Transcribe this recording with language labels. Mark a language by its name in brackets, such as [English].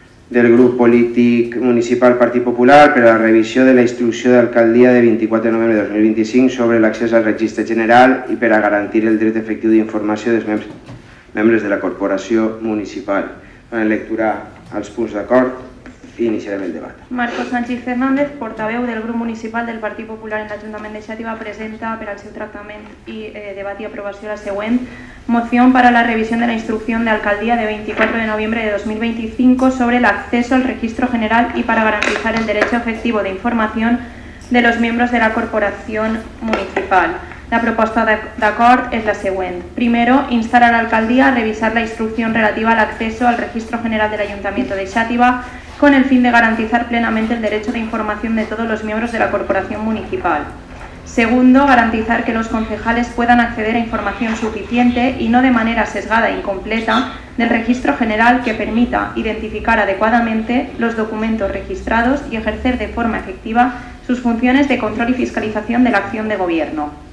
[Catalan] del grup polític municipal Partit Popular per a la revisió de la instrucció d'alcaldia de 24 de novembre de 2025 sobre l'accés al registre general i per a garantir el dret efectiu d'informació dels membres de la corporació municipal. Farem lectura als punts d'acord i iniciarem el debat. [Spanish] Marcos Sánchez Fernández, [Catalan] portaveu del grup municipal del Partit Popular en l'Ajuntament de Xàtiva, presenta per al seu tractament i debat i aprovació la següent [Spanish] moción para la revisión de la instrucción de alcaldía de 24 de noviembre de 2025 sobre el acceso al registro general y para garantizar el derecho efectivo de información de los miembros de la corporación municipal. [Catalan] La proposta d'acord és la següent. [Spanish] Primero, instar a la alcaldía a revisar la instrucción relativa al acceso al registro general del Ayuntamiento de Xàtiva con el fin de garantizar plenamente el derecho de información de todos los miembros de la corporación municipal. Segundo, garantizar que los concejales puedan acceder a información suficiente y no de manera sesgada e incompleta del registro general que permita identificar adecuadamente los documentos registrados y ejercer de forma efectiva sus funciones de control y fiscalización de la acción de gobierno.